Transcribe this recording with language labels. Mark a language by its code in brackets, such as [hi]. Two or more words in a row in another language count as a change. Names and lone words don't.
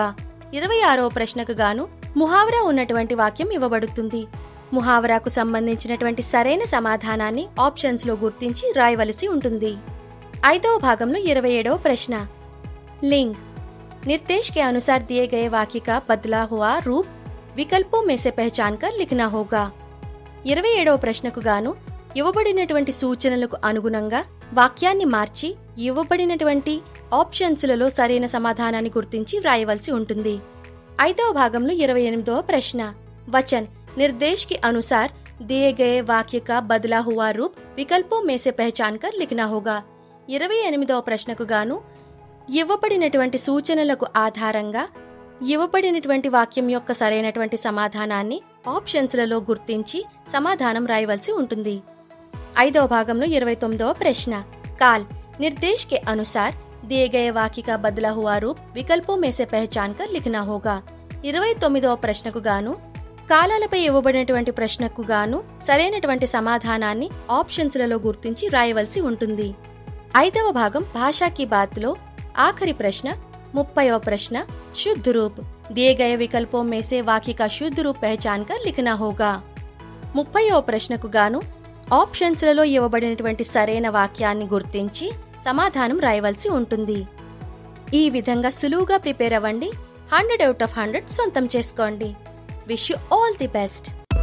[te] 26వ ప్రశ్నకు గాను ముహావరా ఉన్నటువంటి వాక్యం ఇవ్వబడుతుంది. ముహావరాకు సంబంధించినటువంటి సరైన సమాధానాన్ని ఆప్షన్స్ లో గుర్తించి రాయవలసి ఉంటుంది. 5వ భాగంలో 27వ ప్రశ్న लिंग. [hi] निर्देश के अनुसार दिए गए वाक्य का बदला हुआ रूप विकल्पों में से पहचान कर लिखना होगा. [te] 27వ ప్రశ్నకు గాను ఇవ్వబడినటువంటి సూచనలకు అనుగుణంగా వాక్యాన్ని మార్చి ఇవ్వబడినటువంటి ఆప్షన్స్ లలో సరైన సమాధానాన్ని గుర్తించి రాయవలసి ఉంటుంది. 5వ భాగంలో 28వ ప్రశ్న वचन. [hi] निर्देश के अनुसार दिए गए वाक्य का बदला हुआ रूप विकल्पों में से पहचान कर लिखना होगा. [te] 28వ ప్రశ్నకు గాను ఇవ్వబడినటువంటి సూచనలకు ఆధారంగా ఇవ్వబడినటువంటి వాక్యం యొక్క సరైనటువంటి సమాధానాన్ని ఆప్షన్స్ లలో గుర్తించి సమాధానం రాయవలసి ఉంటుంది. 5వ భాగంలో 29వ ప్రశ్న काल. [hi] निर्देश के अनुसार दिए गए वाक्य का बदला हुआ रूप विकल्पों में से पहचान कर लिखना होगा. [te] 29వ ప్రశ్నకు గాను కాలాలపై ఇవ్వబడినటువంటి ప్రశ్నకు గాను సరైనటువంటి సమాధానాన్ని ఆప్షన్స్ లలో గుర్తించి రాయవలసి ఉంటుంది. 5వ భాగం భాషా కీ బాత్ లో ఆఖరి ప్రశ్న 30వ ప్రశ్న [hi] शुद्ध रूप. दिए गए विकल्पों में से वाक्य का शुद्ध रूप पहचान कर लिखना होगा. [te] 30వ ప్రశ్నకు గాను ఆప్షన్స్ లలో ఇవ్వబడినటువంటి సరైన వాక్యాన్ని గుర్తించి సమాధానం రాయవలసి ఉంటుంది. ఈ విధంగా సులువుగా ప్రిపేర్ అవ్వండి. [en] 100 out of 100 [te] సొంతం చేసుకోండి. [en] wish you all the best.